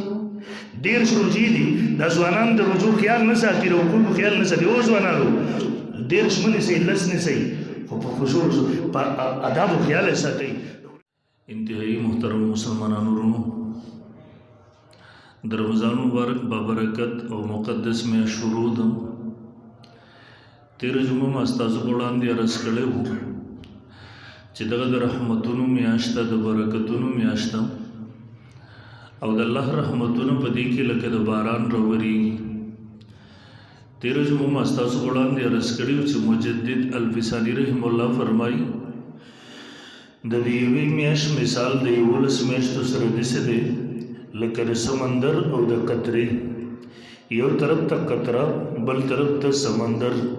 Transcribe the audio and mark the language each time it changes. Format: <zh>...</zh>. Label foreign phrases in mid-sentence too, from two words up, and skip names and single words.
<ps>1.5 روجې دي، دا ځوانان د رجوع خیال نه ساتي، د حقوقو خیال نه ساتي. او ځوانانو 1.5 مه نیسئ، 10 نیسئ، خو په خشوع په آدابو خیال یې ساتئ. انتهایی محترم مسلمانانو ورونو، د رمضان مبارک بابرکت او مقدس میں شروع ده. تیره جمعه ما ستاسو په وړاندې عرض کړی وو چې دغه د رحمتونو میاشت ده، د برکتونو میاشت ده، او د الله رحمتونه په دې کې لکه د باران راورېږي. تیره جمعه ما ستاسو په وړاندې عرض کړی وو چې مجدد الفسانی رحم الله فرمایي د دې یوې میاشت مثال د 11 میاشتو سره داسې دی لکه د سمندر او د قطرې، یو طرف ته قطره بل طرف ته سمندر.</ps>